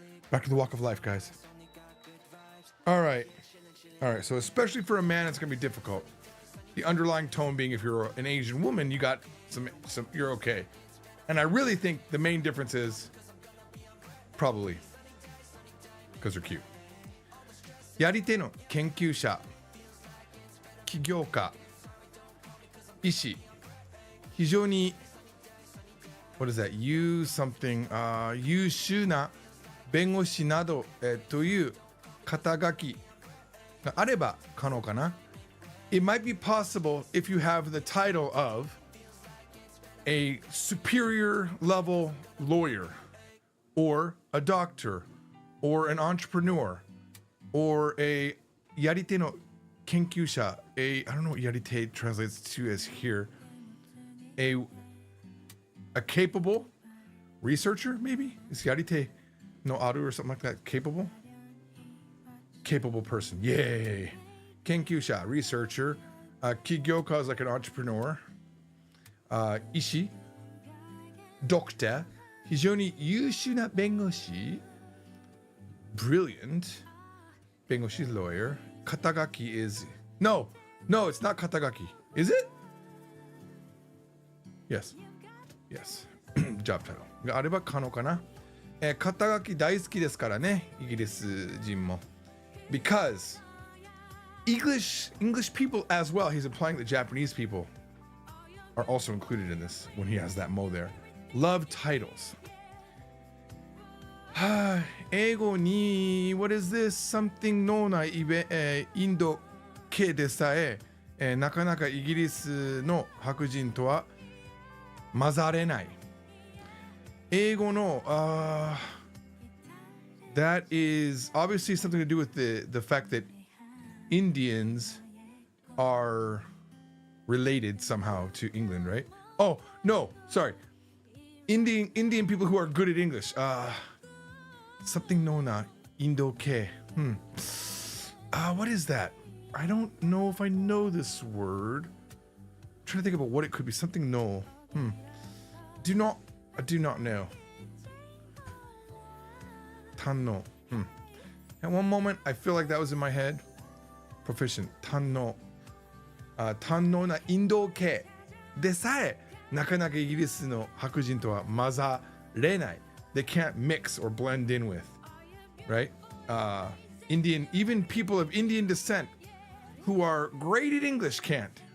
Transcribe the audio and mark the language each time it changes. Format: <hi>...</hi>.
<en>Back to the walk of life, guys. All right. All right, so especially for a man, it's gonna be difficult. The underlying tone being if you're an Asian woman, you got some you're okay. And I really think the main difference is probably because they're cute.</en> <ja>やり手の研究者、起業家、医師、非常に</ja> <en>what is that?</en> <ja>言う something 優秀な弁護士など、という肩書きがあれば可能かな。</ja> <en>It might be possible if you have the title of a superior level lawyer or a doctor or an entrepreneur or a</en> <ja>やり手の研究者,</ja> <en>I don't know what やり手 translates to as here, a capable researcher maybe? Is やり手 no aru or something like that? Capable person. Yay.</en> <ja>研究者 researcher.</ja> <en>起業家 is like an entrepreneur.</en> <ja>医師 doctor. 非常に優秀な弁護士 brilliant 弁護士 lawyer.</ja> <en>肩書き is no, it's not 肩書き. Is it? Yes. Job title</en> <ja>があれば可能かな。肩書き大好きですからね、イギリス人も。</ja> <en>Because English people as well, he's implying that Japanese people are also included in this when he has that mo there. Love titles. 英語に what is this?</en> <ja>Something のないインド系でさえなかなかイギリスの白人とは混ざれない。</ja> <en>英語のthat is obviously something to do with the fact that Indians are related somehow to England, right? Oh, no, sorry. Indian people who are good at English. Something no na Indo-ke. What is that? I don't know if I know this word. I'm trying to think about what it could be. Something no. I do not know. Tanno. At one moment, I feel like that was in my head. Proficient. Tanno. Tanno na Indo-ke.</en> <ja>でさえ、なかなかイギリスの白人とは混ざれない。</ja> <en>They can't mix or blend in with, right? Even people of Indian descent who are great at English can't.</en>